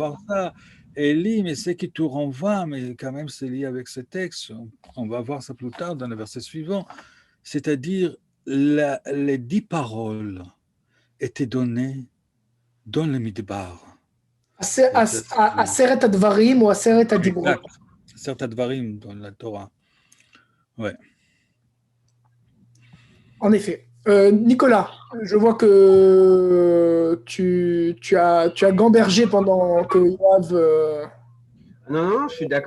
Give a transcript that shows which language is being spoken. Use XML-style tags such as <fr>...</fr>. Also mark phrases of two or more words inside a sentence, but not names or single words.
<fr>avoir ça. Élie, mais c'est qui te renvoie, mais quand même c'est lié avec ce texte. On va voir ça plus tard dans le verset suivant. C'est-à-dire, les 10 paroles étaient données dans le Midbar. Et ça,</fr> <he>עשרת הדברים ou עשרת הדברות.</he> <fr>exact. C'est certains dvarim dans la Torah. Ouais. En effet. Nicolas, je vois que tu as gambergé pendant que Yoav Non, non, je suis d'accord</fr>